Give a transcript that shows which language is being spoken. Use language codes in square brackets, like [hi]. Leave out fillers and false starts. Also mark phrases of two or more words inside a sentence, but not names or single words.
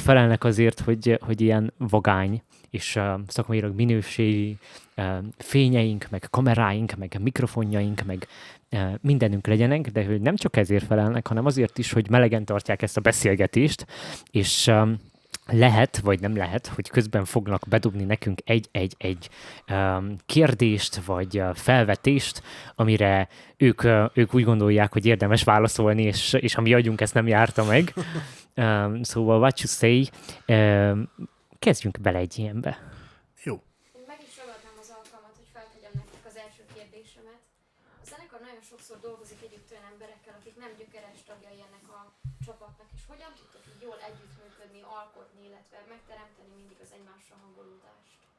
[hu] felelnek azért, hogy ilyen vagány és szakmailag minőségi fényeink, meg kameráink, meg mikrofonjaink, meg mindenünk legyenek, de hogy nem csak ezért felelnek, hanem azért is, hogy melegen tartják ezt a beszélgetést, és lehet, vagy nem lehet, hogy közben fognak bedobni nekünk egy kérdést, vagy felvetést, amire ők úgy gondolják, hogy érdemes válaszolni, és a mi agyunk ezt nem járta meg. [en] Szóval what you say, [hu] kezdjünk bele egy ilyenbe. Jó. Én meg is ragadnám az alkalmat, hogy feltegyem nektek az első kérdésemet. A zenekar nagyon sokszor dolgozik együtt olyan emberekkel, akik nem gyökeres tagjai ennek a csapatnak, és hogyan tudtok így jól együttműködni, alkotni, illetve megteremteni mindig az egymásra hangolódást?